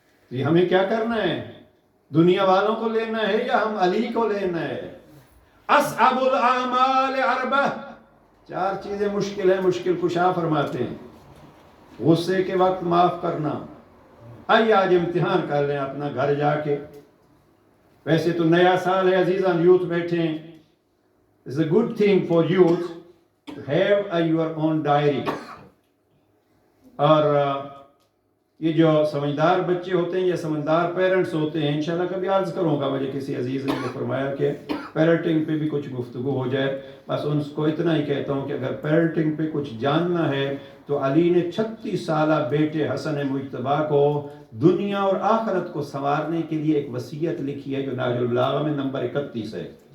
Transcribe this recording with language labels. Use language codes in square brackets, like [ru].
[ur] یہ ہمیں کیا کرنا ہے؟ دنیا والوں کو لینا ہے یا ہم علی کو لینا ہے؟ [ar] اصعب الاعمال [ur] 4 4 چیزیں مشکل ہیں. مشکل کشا فرماتے ہیں. غصے کے وقت معاف کرنا. آئیے آج امتحان کر لیں اپنا گھر جا کے. ویسے تو نیا سال ہے عزیزان، یوتھ بیٹھے ہیں. [en] It's a good thing for youth to have your own diary. [ur] اور یہ جو سمجھدار بچے ہوتے ہیں یا سمجھدار پیرنٹس ہوتے ہیں، انشاءاللہ کبھی عرض کروں گا. مجھے کسی عزیز نے فرمایا کہ پیرنٹنگ پہ بھی کچھ گفتگو ہو جائے. بس ان کو اتنا ہی کہتا ہوں کہ اگر پیرنٹنگ پہ کچھ جاننا ہے تو علی نے 36 سالہ بیٹے حسن مجتبیٰ کو دنیا اور آخرت کو سنوارنے کے لیے ایک وصیت لکھی ہے جو نہج البلاغہ میں نمبر 31 ہے.